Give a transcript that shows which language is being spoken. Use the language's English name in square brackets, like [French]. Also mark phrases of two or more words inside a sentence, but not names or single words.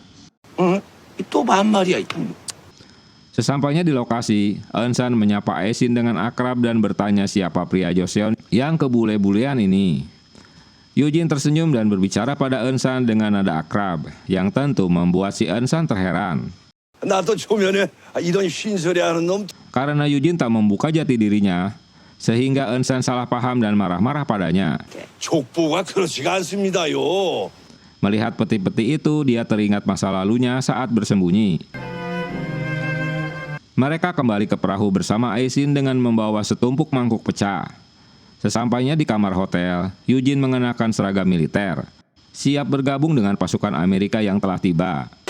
[Indonesian] Itu 반말이야 itu. Sesampainya di lokasi, Ensan menyapa Aisin dengan akrab dan bertanya siapa pria Joseon yang kebule-bulean ini. Eugene tersenyum dan berbicara pada Ensan dengan nada akrab, yang tentu membuat si Ensan terheran. [Korean] 나도 초면에 이런 쉰소리 하는 놈 [Indonesian] Karena Eugene tak membuka jati dirinya, sehingga Ensan salah paham dan marah-marah padanya. [Korean] 족보가 그렇지가 않습니다요. [Indonesian] Melihat peti-peti itu, dia teringat masa lalunya saat bersembunyi. Mereka kembali ke perahu bersama Aisin dengan membawa setumpuk mangkuk pecah. Sesampainya di kamar hotel, Eugene mengenakan seragam militer, siap bergabung dengan pasukan Amerika yang telah tiba.